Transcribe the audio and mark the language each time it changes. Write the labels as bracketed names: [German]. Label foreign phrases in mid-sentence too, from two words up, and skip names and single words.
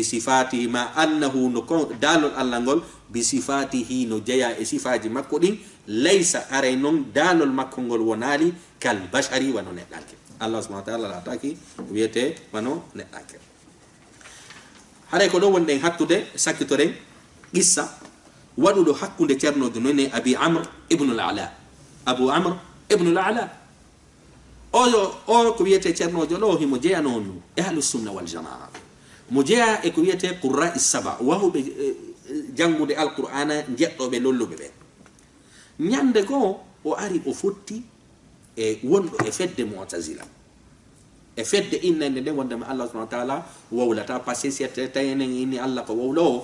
[Fula] sifati ma annahu no dalol Allah ngol [Arabic] بصفاته [Fula] no jaya e sifaji makko din laysa aray non dalol makko ngol wonali [Arabic] كالبشر [Fula] wano neddanke Allah [Arabic] سبحانه وتعالى [Fula] la taki wiyete wano neddanke haray ko do wonden hattude sakkitoren qissa wadudo hakkunde cerno do none abi amr ibn al-ala abu amr ibn al-ala o ko wiyete cerno do himo jeyano no [Arabic] أهل السنة والجماعة [Fula] mo jeya e ko wiyete [Arabic] القراء السبعة [Fula] wa hu jangude alqur'ana jeddobe lollube be nyande go o ari o fotti e wondo e fedde mu'tazila e fedde innande de wondama Allah [Arabic] سبحانه وتعالى [Fula] wawlata passé sette tayenen inni Allah ko wawlo